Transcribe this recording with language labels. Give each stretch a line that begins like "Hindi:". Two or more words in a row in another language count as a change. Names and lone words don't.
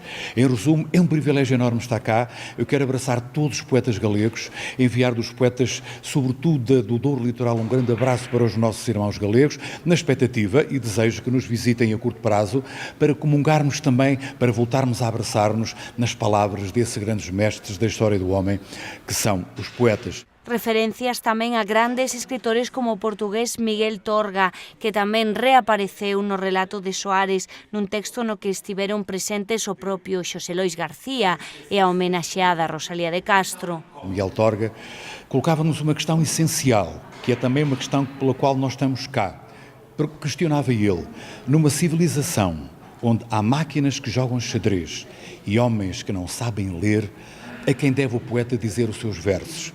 Portuguese: Em resumo, é um privilégio enorme estar cá. Eu quero abraçar todos os poetas galegos, enviar dos poetas, sobretudo do Douro Litoral, um grande abraço para os nossos irmãos galegos, na expectativa e desejo que nos visitem a curto prazo, para comungarmos também, para voltarmos a abraçar-nos nas palavras desses grandes mestres da história do homem, que são os poetas.
Galician: Referencias tamén a grandes escritores como o portugués Miguel Torga, que tamén reapareceu no relato de Soares nun texto no que estiveron presentes o propio Xosé Lois García e a homenaxeada Rosalía de Castro.
Portuguese: Miguel Torga colocava-nos uma questão essencial, que é também uma questão pela qual nós estamos cá. Porque questionava ele, numa civilização onde há máquinas que jogam xadrez e homens que não sabem ler, a quem deve o poeta dizer os seus versos?